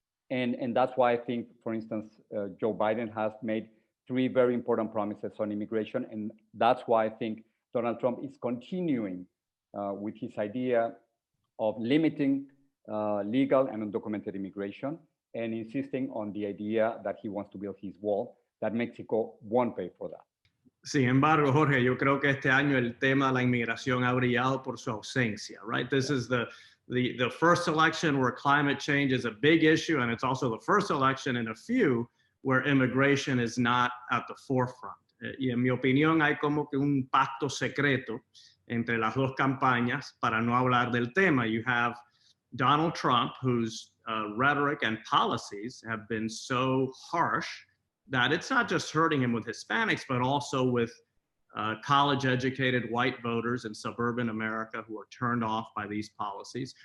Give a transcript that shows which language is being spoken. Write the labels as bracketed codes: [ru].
[en] And that's why I think, for instance, Joe Biden has made 3 very important promises on immigration. And that's why I think Donald Trump is continuing with his idea of limiting legal and undocumented immigration and insisting on the idea that he wants to build his wall, that Mexico won't pay for that. [es] Sin embargo, Jorge, yo creo que este año el tema de la inmigración ha brillado por su ausencia, [en] right? This is the the first election where climate change is a big issue, and it's also the first election in a few where immigration is not at the forefront. [es] Y en mi opinión hay como que un pacto secreto entre las dos campañas para no hablar del tema. [en] You have Donald Trump, whose rhetoric and policies have been so harsh that it's not just hurting him with Hispanics, but also with college-educated white voters in suburban America who are turned off by these policies.